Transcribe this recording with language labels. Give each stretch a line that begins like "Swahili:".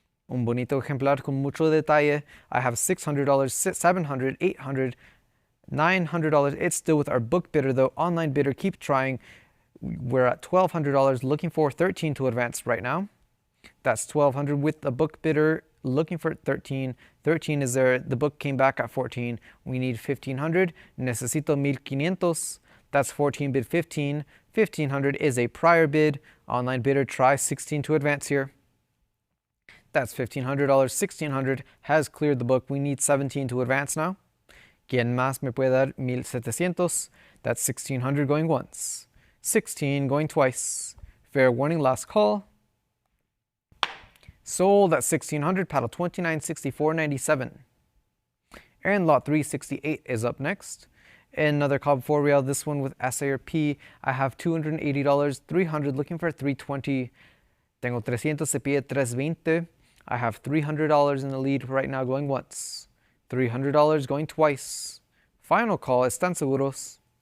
Spanish: Un bonito ejemplar con mucho detalle.
English: I have $600, $700, $800, $900. It's still with our book bidder though. Online bidder, keep trying. We're at $1,200 looking for 13 to advance right now. That's $1,200 with the book bidder looking for 13. 13 is there. The book came back at 14. We need 1,500.
Spanish: Necesito 1,500.
English: That's 14 bid 15. 1,500 is a prior bid. Online bidder, try 16 to advance here. That's $1,500. 1,600 has cleared the book. We need 17 to advance now.
Spanish: ¿Quién más me puede dar 1,700?
English: That's 1,600 going once. 16 going twice. Fair warning, last call. Sold at 1,600, paddle 29.64.97. And lot 368 is up next. Another Cobb 4 Real, this one with assayer P. I have $280, 300 looking for 320.
Spanish: Tengo 300, se pide 320.
English: I have $300 in the lead right now going once. $300 going twice. Final call,
Spanish: ¿están seguros?